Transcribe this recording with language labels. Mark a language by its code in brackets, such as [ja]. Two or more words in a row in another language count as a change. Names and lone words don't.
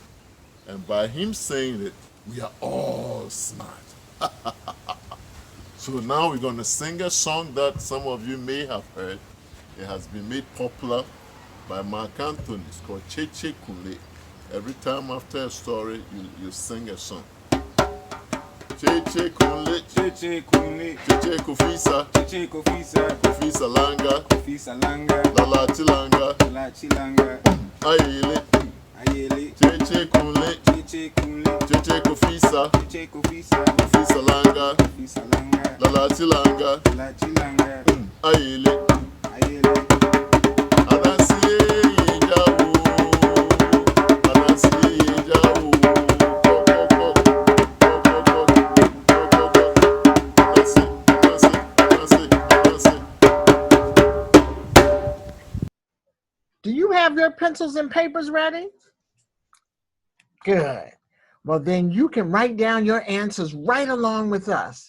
[en] And by him saying it, we are all smart. So now we're going to sing a song that some of you may have heard. It has been made popular by Mark Anthony. It's called Cheche Kule. Every time after a story, you sing a song. [ak] Cheche Kule, Cheche Kunle, Cheche Kofisa, Cheche Kofisa, Kofisa Langa, Kofisa Langa, Lala Chilanga, La Chilanga, Ayele, Ayele, Cheche Kule, Cheche Kunle, Cheche Kofisa, Cheche Kofisa, Kofisa Langa, Kofisa Langa, Lala Chilanga, La Chilanga, Ayele, Ayele, Anansi Yejawo, Anansi Yejawo, [en] Do you have your pencils and papers ready? Good. Well, then you can write down your answers right along with us.